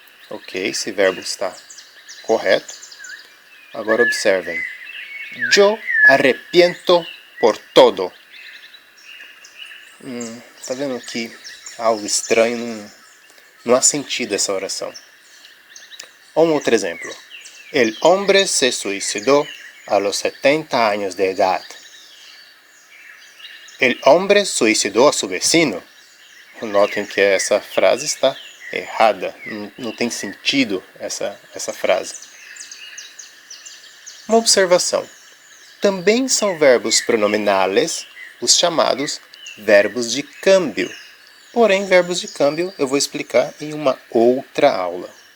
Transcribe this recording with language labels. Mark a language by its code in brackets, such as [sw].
[pt] Ok, esse verbo está correto. Agora observem. [es] Yo arrepiento por todo. [pt] Tá vendo que algo estranho? Não há sentido essa oração. Um outro exemplo. [es] El hombre se suicidó a los 70 años de edad. El hombre suicidó a su vecino. [pt] Notem que essa frase está errada. Não tem sentido essa frase. Uma observação. Também são verbos pronominais os chamados verbos de câmbio. Porém, verbos de câmbio eu vou explicar em uma outra aula.